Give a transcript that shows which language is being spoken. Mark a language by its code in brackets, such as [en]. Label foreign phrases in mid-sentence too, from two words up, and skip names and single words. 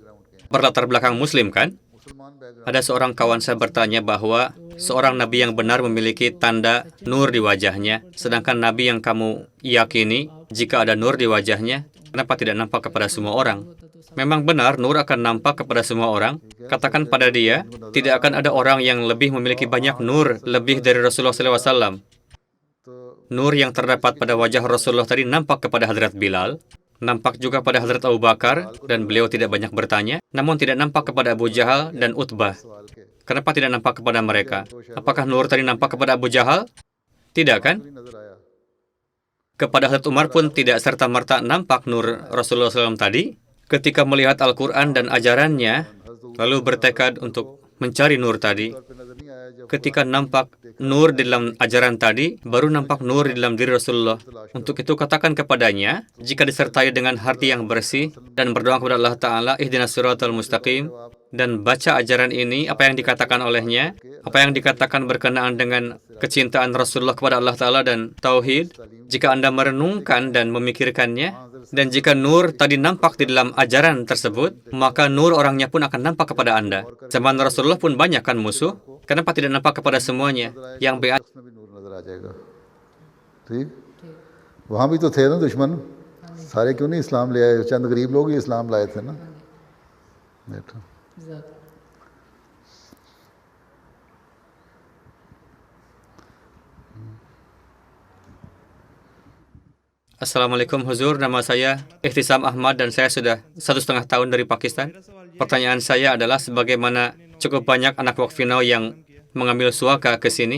[id] Berlatar belakang Muslim kan? Ada seorang kawan saya bertanya bahwa seorang Nabi yang benar memiliki tanda nur di wajahnya, sedangkan Nabi yang kamu yakini, jika ada nur di wajahnya, kenapa tidak nampak kepada semua orang? Memang benar, nur akan nampak kepada semua orang. Katakan pada dia, tidak akan ada orang yang lebih memiliki banyak nur, lebih dari Rasulullah SAW. Nur yang terdapat pada wajah Rasulullah tadi nampak kepada Hadrat Bilal, nampak juga pada Hadrat Abu Bakar, dan beliau tidak banyak bertanya, namun tidak nampak kepada Abu Jahal dan Utbah. Kenapa tidak nampak kepada mereka? Apakah nur tadi nampak kepada Abu Jahal? Tidak kan? Kepada Hadrat Umar pun tidak serta-merta nampak nur Rasulullah SAW tadi. Ketika melihat Al-Quran dan ajarannya, lalu bertekad untuk mencari nur tadi. Ketika nampak nur di dalam ajaran tadi, baru nampak nur di dalam diri Rasulullah. Untuk itu katakan kepadanya, jika disertai dengan hati yang bersih dan berdoa kepada Allah Ta'ala, [ar] اهدنا الصراط المستقيم, [id] dan baca ajaran ini, apa yang dikatakan olehnya, apa yang dikatakan berkenaan dengan kecintaan Rasulullah kepada Allah Ta'ala dan Tauhid, jika Anda merenungkan dan memikirkannya, dan jika nur tadi nampak di dalam ajaran tersebut, maka nur orangnya pun akan nampak kepada Anda. Zaman Rasulullah pun banyak kan musuh, kenapa tidak nampak kepada semuanya? Yang beat [ur] وہاں بھی تو تھے نا دشمن سارے کیوں نہیں اسلام لے آئے چند غریب لوگ ہی اسلام لائے تھے نا بیٹھو [id] Assalamualaikum Huzur, nama saya Ihtisam Ahmad dan saya sudah 1,5 tahun dari Pakistan. Pertanyaan saya adalah sebagaimana cukup banyak anak Waqfinau yang mengambil suaka ke sini.